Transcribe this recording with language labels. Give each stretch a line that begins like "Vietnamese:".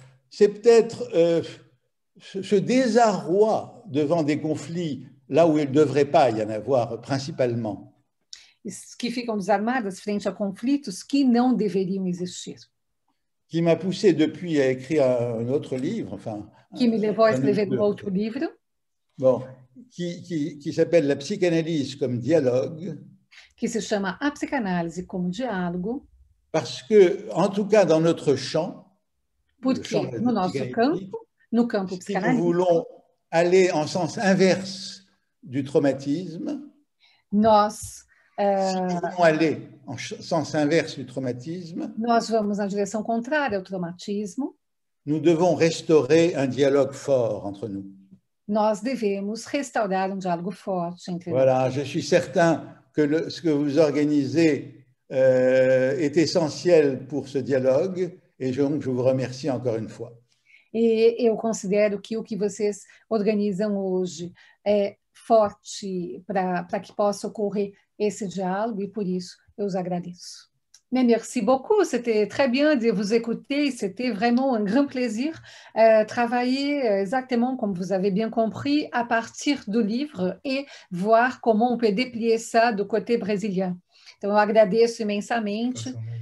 French: C'est peut-être ce désarroi devant des conflits là où il ne devrait pas y en avoir principalement.
Portuguese: Que ficam desarmadas frente a conflitos que não deveriam existir.
French: Qui m'a poussé depuis à écrire un autre livre, enfin.
Portuguese: Que me levou a escrever um outro livro.
French: Bon, qui s'appelle La psychanalyse comme dialogue.
Portuguese: Que se chama A Psicanálise como Diálogo.
French: Parce que, en tout cas, dans notre champ,
Portuguese: porque no nosso campo, no campo psicanalítico,
French: si nous voulons aller en sens inverse du traumatisme,
Portuguese: nós
French: Si nous voulons aller en sens inverse du traumatisme,
Portuguese: nós vamos na direção contrária ao traumatismo.
French: Nous devons restaurer un dialogue fort entre nous.
Portuguese: Nós devemos restaurar um diálogo forte entre nós.
French: Voilà, je suis certain que ce que vous organisez est essentiel pour ce dialogue et je vous remercie encore une fois.
Portuguese: E eu considero que o que vocês organizam hoje é forte para que possa ocorrer esse diálogo e por isso eu os agradeço.
French: Mais merci beaucoup, c'était très bien de vous écouter, c'était vraiment un grand plaisir travailler exactement comme vous avez bien compris à partir do livre et voir comment on peut déplier ça do côté brésilien.
Portuguese: Então eu agradeço imensamente.